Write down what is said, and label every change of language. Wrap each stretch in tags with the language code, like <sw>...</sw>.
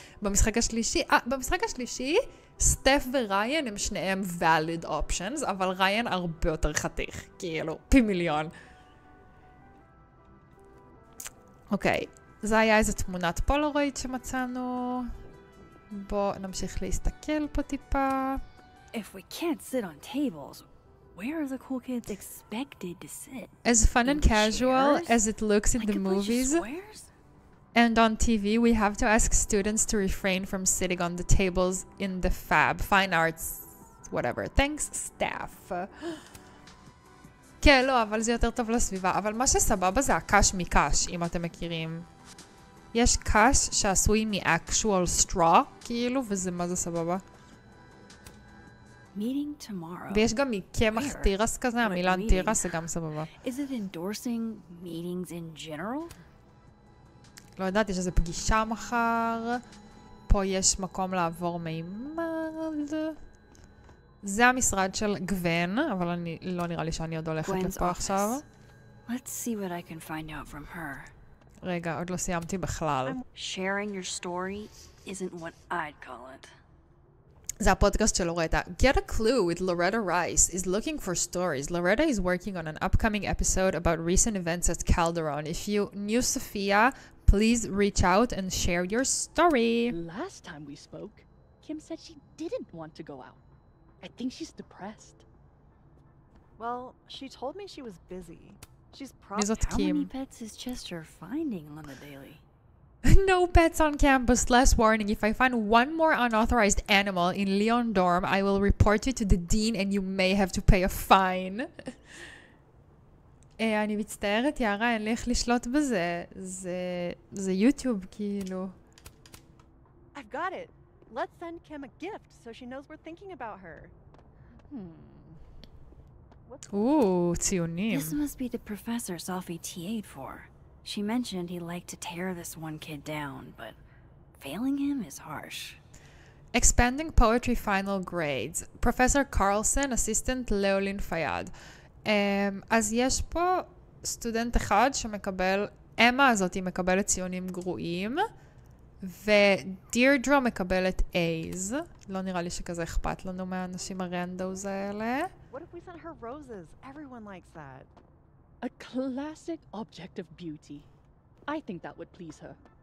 <he>במשחק השלישי, סטף וריין הם שניהם</he> <en>valid options,</en> <he>אבל ריין הרבה יותר חתיך, כאילו, פי מיליון. אוקיי, זה היה איזו תמונת פולרויד שמצאנו. בואו נמשיך להסתכל פה טיפה.</he> <en>If we can't sit on tables, where are the cool kids expected to sit? As fun and casual as it looks in the movies and on TV, we have to ask students to refrain from sitting on the tables in the fab, fine arts, whatever. Thanks, staff.</en> <he>כן, לא, אבל זה יותר טוב לסביבה. אבל מה שסבבה זה הקש מקש, אם אתם מכירים. יש קש שעשוי מ-</he> <en>actual straw,</en> <he>כאילו, וזה מה זה סבבה.</he> <en>Meeting tomorrow.</en> <he>ויש גם מקמח תירס כזה, המילן תירס זה גם סבבה.</he> <en>Is it endorsing meetings in general?</en> <he>לא יודעת, יש איזו פגישה מחר. פה יש מקום לעבור מימד. זה המשרד של גוון, אבל אני לא נראה לי שאני עוד הולכת לפה עכשיו.</he> <en>Let's see what I can find out from her.</en> <he>רגע, עוד לא סיימתי בכלל.</he> <en>Sharing your story isn't what I'd call it.</en> <he>זה הפודקאסט של לורטה.</he> <en>Get a clue with Loretta Rice is looking for stories. Loretta is working on an upcoming episode about recent events at Calderon. If you knew Sophia, please reach out and share your story. Last time we spoke, Kim said she didn't want to go out. I think she's depressed. Well, she told me she was busy. She's How probably... many pets is Chester finding on the daily? No pets on campus. Last warning, if I find one more unauthorized animal in Leon dorm, I will report you to the dean and you may have to pay a fine.</en> <he>אני מצטערת, יערה, אין לי איך לשלוט בזה. זה יוטיוב, כאילו.</he> <en>I've got it. Let's send Kim a gift so she knows we're thinking about her.</en> <he>ציונים.</he> <en>This must be the professor Sophie TA'd for. She mentioned he liked to tear this one kid down, but failing him is harsh. Expanding poetry final grades. Professor Carlson, assistant Leolin Fayad.</en> <he>אז יש פה סטודנט אחד שמקבל, אמה הזאת היא מקבלת ציונים גרועים, ודירדרה מקבלת A's. לא נראה לי שכזה אכפת לנו מהאנשים הרנדוז האלה.</he> <en>What if we sent her roses? Everyone likes that. A classic object of beauty. I think that would please her.</en>